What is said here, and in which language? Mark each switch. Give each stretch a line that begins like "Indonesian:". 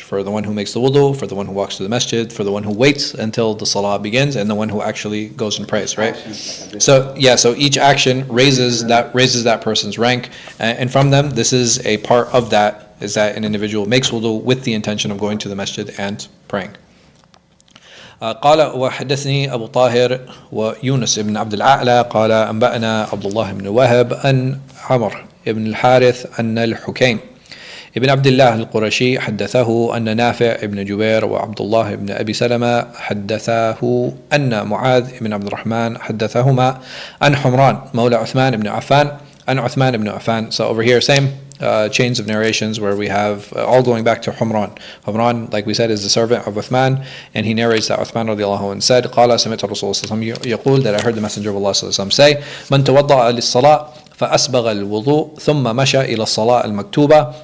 English: For the one who makes the wudu, for the one who walks to the masjid, for the one who waits until the salah begins, and the one who actually goes and prays, right? So each action raises that person's rank. And from them, this is a part of that, is that an individual makes wudu with the intention of going to the masjid and praying.
Arabic: قال وحدثني أبو طاهر ويونس بن عبد الأعلى قال أنبأنا عبد الله بن وهب أن عمر ابن الحارث أن الحكيم ابن عبد الله القرشي حدثه أن نافع ابن جبير وعبد الله بن أبي سلمة حدثاه أن معاذ بن عبد الرحمن حدثهما عن حمران مولى عثمان بن عفان عن عثمان بن عفان.
English: So over here, same chains of narrations where we have all going back to Humran. Humran, like we said, is the servant of Uthman, and he narrates that Uthman radiallahu anhu said,
Arabic: قال سمعت الرسول صلى الله عليه وسلم يقول,
English: that I heard the Messenger of Allah صلى الله عليه وسلم say,
Arabic: من توضأ للصلاة فأسبغ الوضوء ثم مشى إلى الصلاة المكتوبة.